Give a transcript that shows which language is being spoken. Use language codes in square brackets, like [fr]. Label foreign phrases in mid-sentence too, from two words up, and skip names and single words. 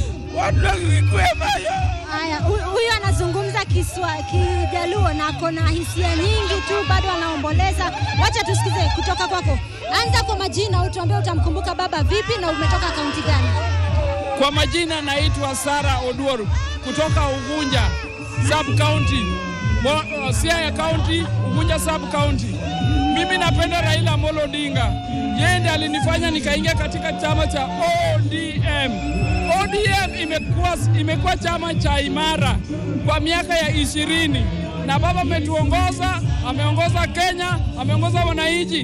[sw] Haya, huyu anazungumza Kijaluo na kona hisia nyingi tu, bado anaomboleza. Wacha tusikize kutoka kwako. Anza kwa majina, utuambie utamkumbuka baba vipi na umetoka kaunti gani? Kwa majina naitwa Sara Oduoru kutoka Ugunja [en] sub county, [sw] Siaya county, Ugunja [en] sub county. [sw] Mimi napenda Raila Amolo Odinga. Yeye ndiye alinifanya nikaingia katika chama cha ODM. ODM imekuwa chama cha imara kwa miaka ya 20, na baba ametuongoza, ameongoza Kenya, ameongoza wananchi.